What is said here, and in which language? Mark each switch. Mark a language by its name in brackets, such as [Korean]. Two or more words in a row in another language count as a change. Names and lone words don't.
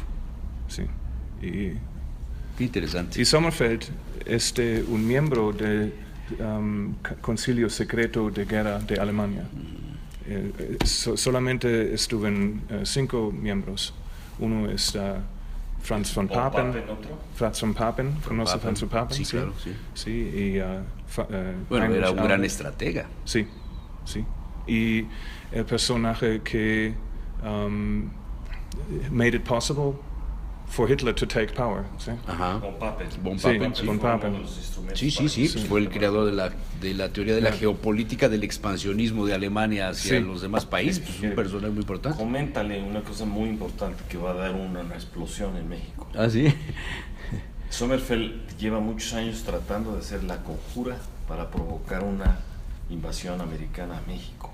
[Spanish] Sí. Y qué interesante. Sommerfeld es un miembro del Concilio Secreto de Guerra de Alemania. Solamente estuvieron 5 miembros. Uno está Franz von Papen. Franz von Papen, ¿conoce Papen. Franz von Papen? Sí, claro, sí. Sí, y Bueno, Heinrich era un gran Albert. estratega. Sí. Y el personaje que [English] made it possible for Hitler to take power. [Spanish] ¿Sí? Ajá. Von Papen. Von Sí, Papen, sí. Von Papen. Sí, pues fue el creador de la teoría de la geopolítica del expansionismo de Alemania hacia Sí. los demás países, pues, un personaje muy importante. Coméntale una cosa muy importante que va a dar una explosión en México. Ah, sí. Sommerfeld lleva muchos años tratando de hacer la conjura para provocar una invasión americana a México.